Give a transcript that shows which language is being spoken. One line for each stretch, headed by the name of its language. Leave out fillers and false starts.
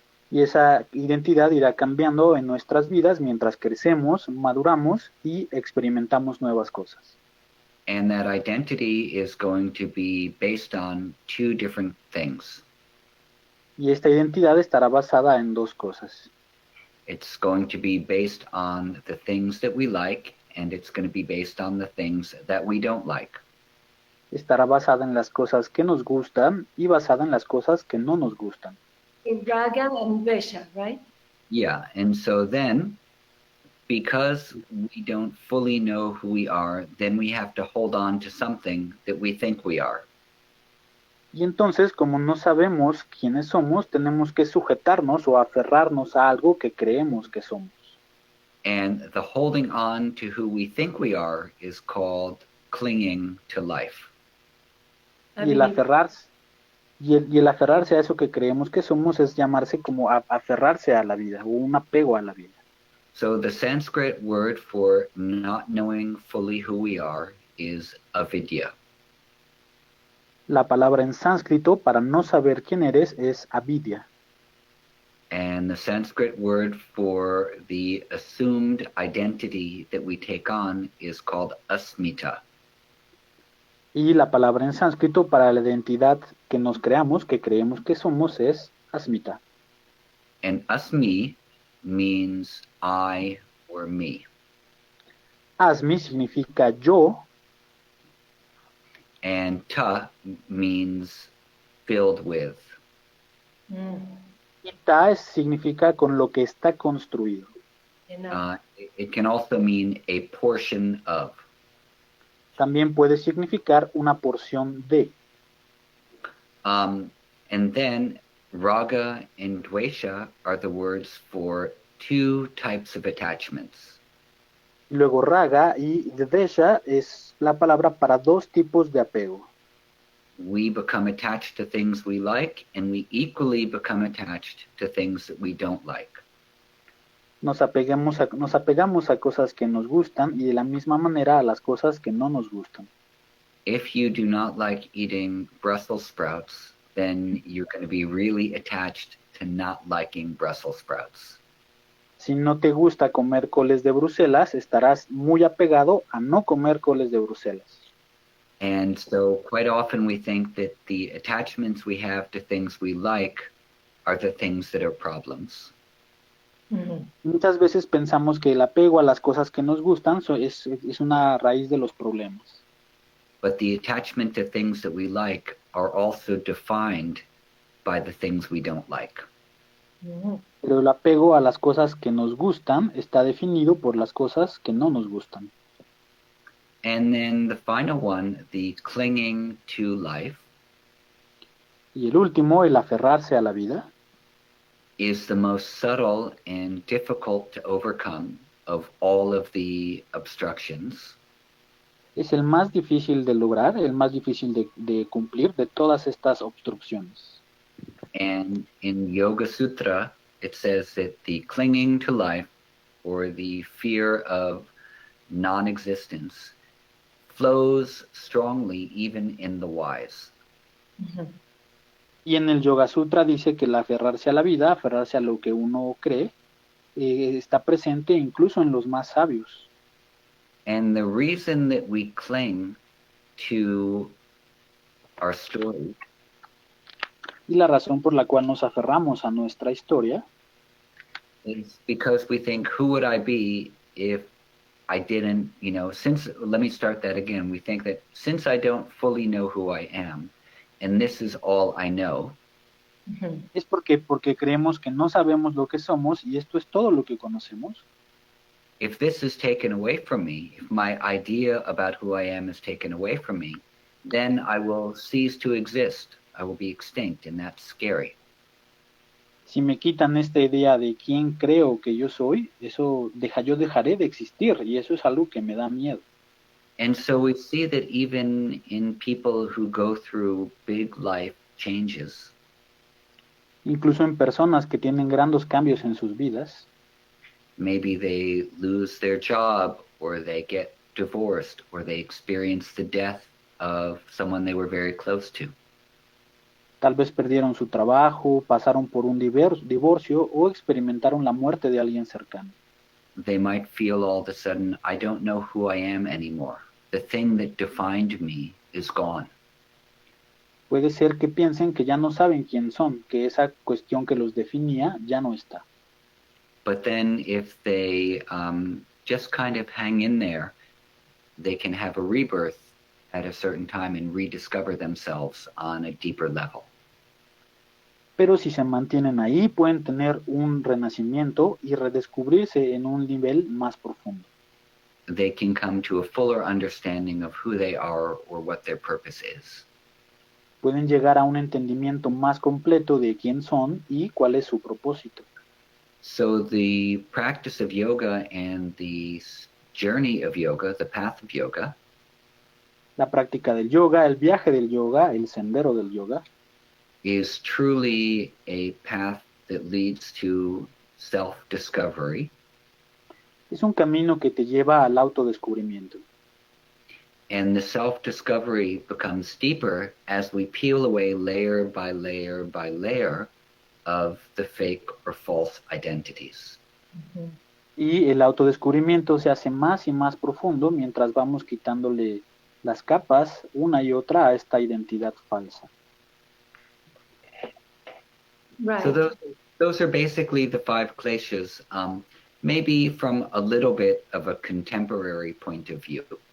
Spanish: Y esa identidad irá cambiando en nuestras vidas mientras crecemos, maduramos y experimentamos nuevas cosas.
English: And that identity is going to be based on 2 different things.
Spanish: Y esta identidad estará basada en 2 cosas.
English: It's going to be based on the things that we like, and it's going to be based on the things that we don't like.
Spanish: estará basada en las cosas que nos gustan y basada en las cosas que no nos gustan.
English: In raga and dvesha, right? Yeah, and so then, because we don't fully know who we are, then we have to hold on to something that we think we are.
Spanish: Y entonces, como no sabemos quiénes somos, tenemos que sujetarnos o aferrarnos a algo que creemos que somos.
English: And the holding on to who we think we are is called clinging to life.
Spanish: Y el aferrarse, y el aferrarse a eso que creemos que somos es llamarse como aferrarse a la vida o un apego a la vida.
English: So the Sanskrit word for not knowing fully who we are is avidya.
Spanish: La palabra en sánscrito para no saber quién eres es avidya.
English: And the Sanskrit word for the assumed identity that we take on is called asmita.
Spanish: Y la palabra en sánscrito para la identidad que nos creamos, que creemos que somos, es asmita.
English: And asmi means I or me.
Spanish: Asmi significa yo
English: And ta means filled with.
Spanish: y ta significa con lo que está construido.
English: It can also mean a portion of.
Spanish: También puede significar una porción de.
English: And then raga and dvesha are the words for two types of attachments.
Spanish: Luego raga y dvesha es la palabra para dos tipos de apego.
English: We become attached to things we like, and we equally become attached to things that we don't like.
Spanish: Nos apegamos a cosas que nos gustan y de la misma manera a las cosas que no nos gustan.
English: If you do not like eating Brussels sprouts, then you're going to be really attached to not liking Brussels sprouts.
Spanish: Si no te gusta comer coles de Bruselas, estarás muy apegado a no comer coles de Bruselas.
English: And so quite often we think that the attachments we have to things we like are the things that are problems.
Spanish: Muchas veces pensamos que el apego a las cosas que nos gustan es una raíz de los problemas.
English: But the attachment to things that we like are also defined by the things we don't like.
Spanish: Pero el apego a las cosas que nos gustan está definido por las cosas que no nos gustan.
English: And then the final one, the clinging to life,
Spanish: Y el último, el aferrarse a la vida,
English: is the most subtle and difficult to overcome of all of the obstructions.
Spanish: es el más difícil de lograr, el más difícil de cumplir de todas estas obstrucciones.
English: And in Yoga Sutra, it says that the clinging to life or the fear of non-existence flows strongly even in the wise.
Spanish: Y en el Yoga Sutra dice que el aferrarse a la vida, aferrarse a lo que uno cree, está presente incluso en los más sabios.
English: And the reason that we cling to our story
Spanish: Y la razón por la cual nos aferramos a nuestra historia
English: is because we think, who would I be if I didn't, let me start that again. We think that since I don't fully know who I am, and this is all I know,
Spanish: es porque creemos que no sabemos lo que somos y esto es todo lo que conocemos.
English: if this is taken away from me, if my idea about who I am is taken away from me, then I will cease to exist. I will be extinct, and that's scary.
Spanish: Si me quitan esta idea de quién creo que yo soy, yo dejaré de existir y eso es algo que me da miedo.
English: And so we see that even in people who go through big life changes,
Spanish: Incluso en personas que tienen grandes cambios en sus vidas,
English: maybe they lose their job, or they get divorced, or they experience the death of someone they were very close to.
Spanish: tal vez perdieron su trabajo, pasaron por un divorcio o experimentaron la muerte de alguien cercano.
English: They might feel all of a sudden, I don't know who I am anymore. The thing that defined me is gone.
Spanish: Puede ser que piensen que ya no saben quién son, que esa cuestión que los definía ya no está.
English: But then if they just kind of hang in there, they can have a rebirth at a certain time and rediscover themselves on a deeper level.
Spanish: Pero si se mantienen ahí, pueden tener un renacimiento y redescubrirse en un nivel más profundo.
English: They can come to a fuller understanding of who they are or what their purpose is.
Spanish: Pueden llegar a un entendimiento más completo de quién son y cuál es su propósito.
English: So the practice of yoga and the journey of yoga, the path of yoga,
Spanish: La práctica del yoga, el viaje del yoga, el sendero del yoga,
English: is truly a path that leads to self-discovery.
Spanish: es un camino que te lleva al autodescubrimiento.
English: And the self-discovery becomes deeper as we peel away layer by layer by layer of the fake or false identities.
Spanish: Y el autodescubrimiento se hace más y más profundo mientras vamos quitándole las capas una y otra a esta identidad falsa.
English: Right. So those are basically the 5 kleshas, maybe from a little bit of a contemporary point of view.